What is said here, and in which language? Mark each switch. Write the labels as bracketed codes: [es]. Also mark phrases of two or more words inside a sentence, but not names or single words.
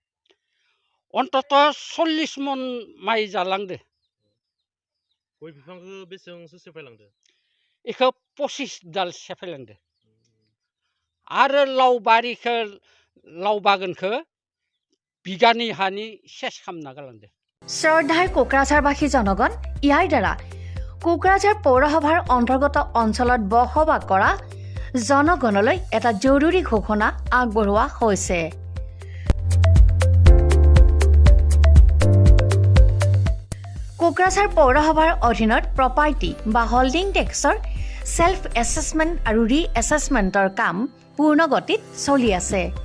[brx] अन्तत 40 मन माइ जालांदो। गय बिफांखौ बेसेबांसो सेफायलांदो? बेखौ 25 दाल सेफायलांदो। आरो लाव बागानखौ बिगानै हानि सेस खालामना गालांदो। [as] শ্ৰদ্ধাৰ কোকৰাঝাৰবাসী জনগণ, ইয়াৰ দ্বাৰা কোকৰাঝাৰ পৌৰসভাৰ অন্তৰ্গত অঞ্চলত বসবাস কৰা জনগণলৈ এটা জৰুৰী ঘোষণা আগবঢ়োৱা হৈছে। কোকৰাঝাৰ পৌৰসভাৰ অধীনত প্ৰপাৰ্টি বা [en] holding tax self assessment [as] আৰু [en] re assessment [as] কাম পূৰ্ণ গতিত চলি আছে।